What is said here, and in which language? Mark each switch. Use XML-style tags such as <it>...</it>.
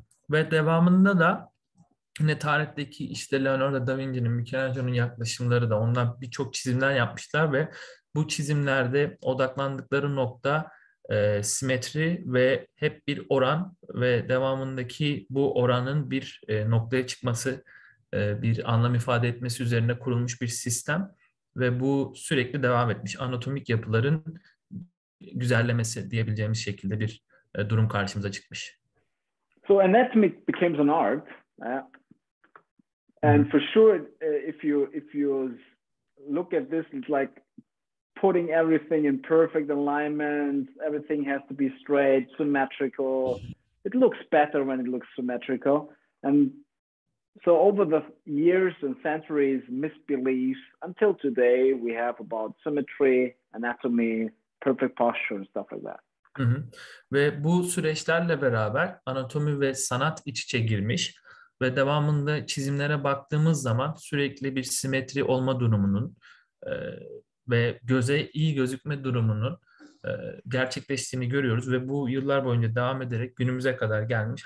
<tr>Ve devamında da yine tarihteki işte Leonardo da Vinci'nin, Michelangelo'nun yaklaşımları da, onlar birçok çizimler yapmışlar ve bu çizimlerde odaklandıkları nokta simetri ve hep bir oran ve devamındaki bu oranın bir noktaya çıkması, bir anlam ifade etmesi üzerine kurulmuş bir sistem ve bu sürekli devam etmiş. Anatomik yapıların güzellemesi diyebileceğimiz şekilde bir durum karşımıza çıkmış.</tr> <en>So anatomy becomes an art, and for sure, if you look at this, it's like putting everything in perfect alignment. Everything has to be straight, symmetrical. It looks better when it looks symmetrical, and so over the years and centuries, misbeliefs until today, we have about symmetry, anatomy, perfect posture and stuff like that.</en> <tr>Ve bu süreçlerle beraber anatomi ve sanat iç içe girmiş ve devamında çizimlere baktığımız zaman sürekli bir simetri olma durumunun ve göze iyi gözükme durumunun gerçekleştiğini görüyoruz ve bu yıllar boyunca devam ederek günümüze kadar gelmiş.</tr>